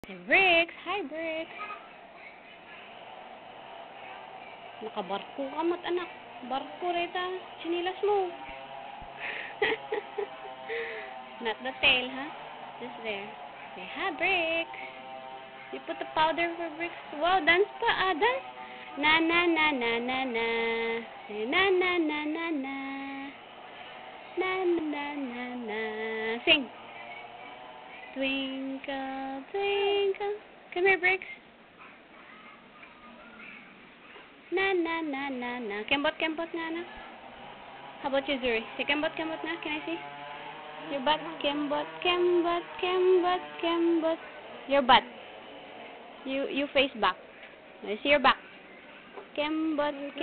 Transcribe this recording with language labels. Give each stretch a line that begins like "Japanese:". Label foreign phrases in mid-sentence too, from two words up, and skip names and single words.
English: Hey, Bricks! Hi, Bricks!
Filipino: Nakabarko ka mat, anak. Barko rita. Sinilas mo.
English: Not the tail, huh? Just there. Say, hi, Bricks! You put the powder for Bricks. Wow, dance pa. Dance. Na na na na na na. Say, na na na na na. Na na na na na. Sing. Twinkle, twinkle. Come here, Bricks. Na na na na na.
Filipino: Kembot nga na.
English: How about you, Zuri? Say
Filipino: kembot na.
English: Can I see? Your butt. Kembot. Your butt. You face back. I see your back.
Filipino: Kembot.